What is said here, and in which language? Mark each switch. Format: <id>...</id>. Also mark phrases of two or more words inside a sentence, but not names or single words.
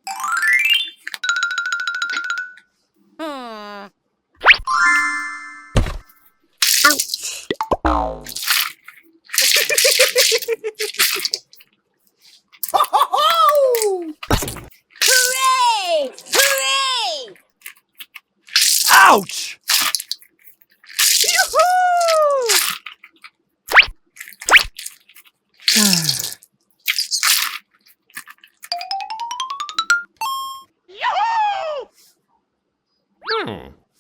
<en>Ouch. Ho-ho-ho! Hooray! Hooray! Ouch! Yoo-hoo! Yoo-hoo! Hmm.</en>